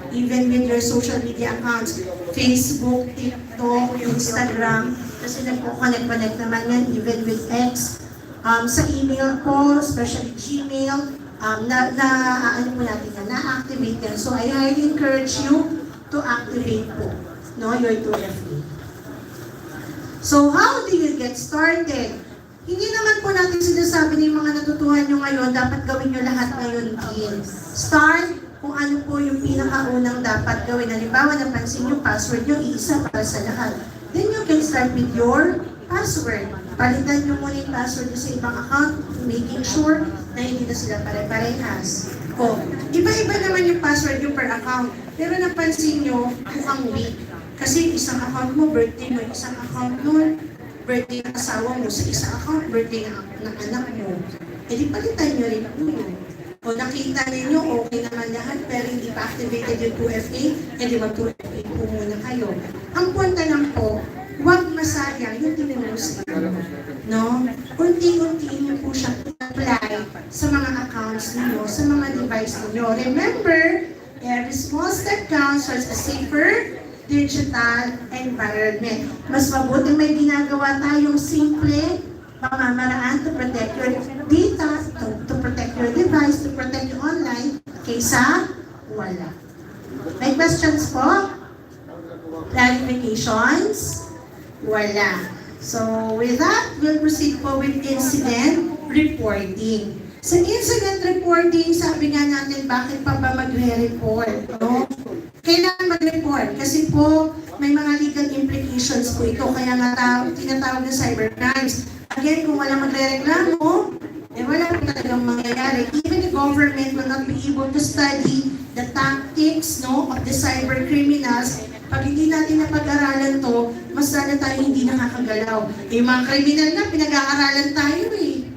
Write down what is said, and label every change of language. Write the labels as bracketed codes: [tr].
[en] Even with your social media accounts, Facebook, TikTok, Instagram, [tl] kasi nagpo-connect naman yan, [en] even with X. [tl] Sa email ko, especially Gmail, ano po natin yan, na-activate yan. [en] So I highly encourage you to activate po, no, your 2FA. So how do you get started? [tl] Hindi naman po natin sinasabi ng mga natutuhan nyo ngayon, dapat gawin nyo lahat ngayon din. Start kung ano po yung pinakaunang dapat gawin. Halimbawa, napansin nyo, password nyo, iisa para sa lahat. [en] Then you can start with your password. [tl] Palitan nyo muna yung password nyo sa ibang account, [en] making sure [tl] na hindi na sila pare-parehas. O, iba-iba naman yung password nyo per account. Pero napansin nyo, mukhang weak. Kasi isang account mo, birthday mo, isang account mo, birthday ng asawa mo, sa isang account, birthday ng anak mo. E di palitan nyo rin po yun. O nakita ninyo, okay naman lahat, pero hindi pa activated yung 2FA, e di mag-2FA po muna kayo. Ang punta lang po, huwag masayang yung tinurus nyo. No? Unti-untiin nyo po siya apply sa mga accounts niyo, sa mga device niyo. [en] Remember, every small step counts towards a safer digital environment. [tl] Mas mabuti may ginagawa tayong simple pamamaraan [en] to protect your data, to protect your device, to protect your online, [tl] kaysa wala. May questions po? Clarifications? Wala. [en] So with that, we'll proceed po with incident reporting. [tl] Sa incident reporting, sabi nga natin, bakit pa ba magre-report? No? Kailangan mag-report kasi po may mga legal implications po ito. Kaya nga tinatawag na cybercrimes. Again, kung walang magre-reklamo, wala po talagang mangyayari. [en] Even the government will not be able to study the tactics, no, of the cyber criminals. [tl] Pag hindi natin napag-aralan to, mas lalo tayo hindi nakakagalaw. Yung mga kriminal na, pinag-aaralan tayo eh.